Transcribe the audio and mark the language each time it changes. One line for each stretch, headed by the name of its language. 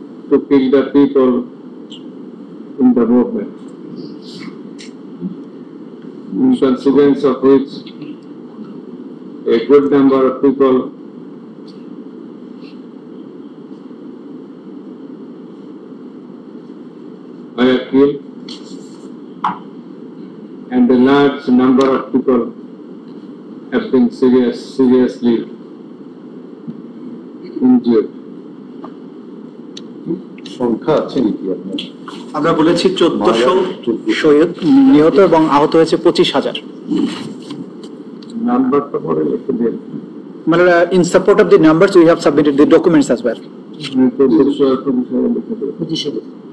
English: to kill the people in the movement, in consequence of which a good number of people were killed and a large number of people have been seriously injured.
Bangla: সংখ্যা আছে নাকি আপনার? আমরা বলেছি 1400 শহীদ নিহত এবং আহত হয়েছে 25,000। নাম্বারটা পরে লিখে দিন।
English: মানে in support of the numbers we have submitted the documents as well.
Bangla: 1400 আর 25,000 লিখে দিন। 25,000